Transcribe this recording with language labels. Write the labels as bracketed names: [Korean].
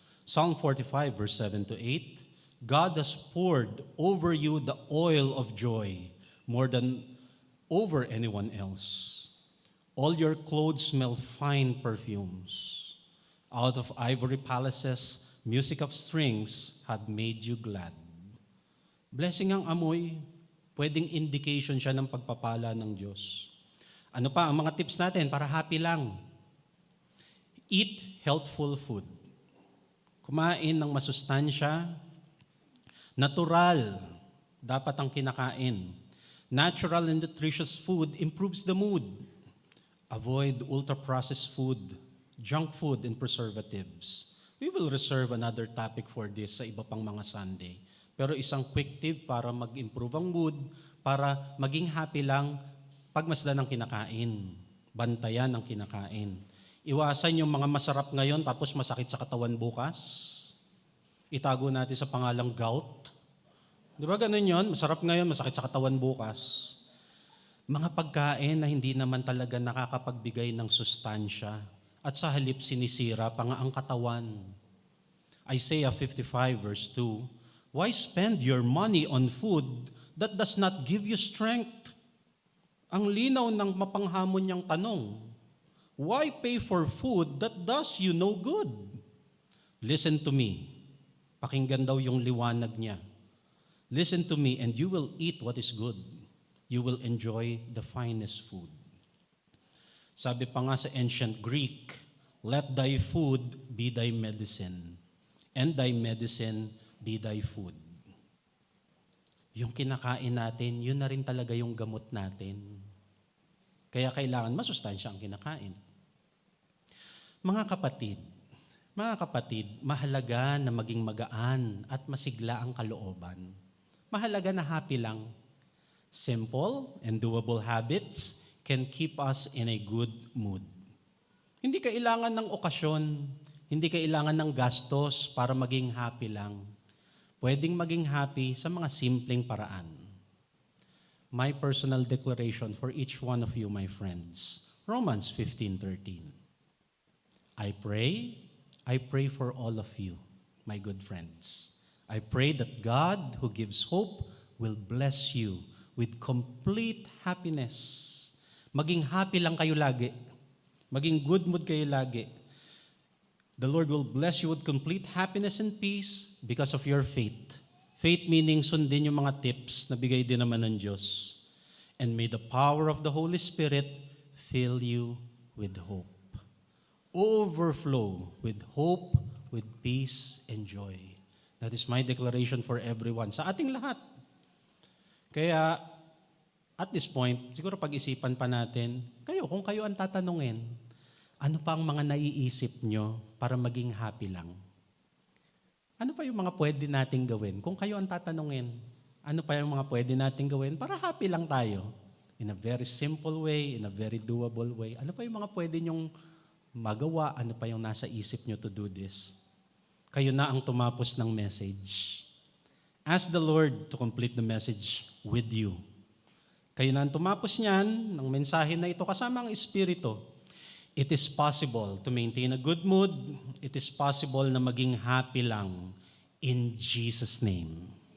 [English] Psalm 45 verse 7 to 8, God has poured over you the oil of joy more than over anyone else. All your clothes smell fine perfumes. Out of ivory palaces, music of strings had made you glad. [Filipino] Blessing ang amoy, pwedeng indication siya ng pagpapala ng Diyos. Ano pa ang mga tips natin para happy lang? [English] Eat healthful food. [Filipino] Kumain ng masustansya, natural, dapat ang kinakain. [English] Natural and nutritious food improves the mood. Avoid ultra-processed food, junk food, and preservatives. We will reserve another topic for this [Filipino] sa iba pang mga [English] Sunday. [Filipino] Pero isang quick tip para mag-improve ang mood, para maging happy lang pagmasdan ng kinakain. Bantayan ang kinakain. Iwasan yung mga masarap ngayon tapos masakit sa katawan bukas. Itago natin sa pangalang gout. Di ba ganun yun? Masarap ngayon, masakit sa katawan bukas. Mga pagkain na hindi naman talaga nakakapagbigay ng sustansya at sa halip sinisira pa nga ang katawan. [English] Isaiah 55 verse 2, "Why spend your money on food that does not give you strength?" [Filipino] Ang linaw ng mapanghamon niyang tanong. [English] Why pay for food that does you no good? Listen to me. [Filipino] Pakinggan daw yung liwanag niya. [English] Listen to me and you will eat what is good. You will enjoy the finest food. [Filipino] Sabi pa nga sa [English] ancient Greek, "Let thy food be thy medicine, and thy medicine be thy food." [Filipino] Yung kinakain natin, yun na rin talaga yung gamot natin. Kaya kailangan masustansya ang kinakain. Mga kapatid, mahalaga na maging magaan at masigla ang kalooban. Mahalaga na happy lang. [English] Simple and doable habits can keep us in a good mood. [Filipino] Hindi kailangan ng okasyon, hindi kailangan ng gastos para maging happy lang. Pwedeng maging happy sa mga simpleng paraan. [English] My personal declaration for each one of you, my friends. Romans 15:13. I pray for all of you, my good friends. I pray that God, who gives hope, will bless you with complete happiness. [Filipino] Maging happy lang kayo lagi. Maging good mood kayo lagi. [English] The Lord will bless you with complete happiness and peace because of your faith. [Filipino] Faith meaning sundin yung mga tips na bigay din naman ng Diyos. [English] And may the power of the Holy Spirit fill you with hope. Overflow with hope, with peace, and joy. That is my declaration for everyone, [Filipino] sa ating lahat. Kaya, at this point, siguro pag-isipan pa natin, kung kayo ang tatanungin, ano pa ang mga naiisip nyo para maging happy lang? Ano pa yung mga pwede nating gawin? Kung kayo ang tatanungin, ano pa yung mga pwede nating gawin para happy lang tayo? [English] In a very simple way, in a very doable way. [Filipino] Ano pa yung mga pwede nyong magawa? Ano pa yung nasa isip nyo [English] to do this? [Filipino] Kayo na ang tumapos ng message. [English] Ask the Lord to complete the message with you. [Filipino] Kayo na ang tumapos niyan, ng mensahe na ito kasama ang Espiritu. [English] It is possible to maintain a good mood. It is possible [Filipino] na maging [English] happy lang in Jesus' name.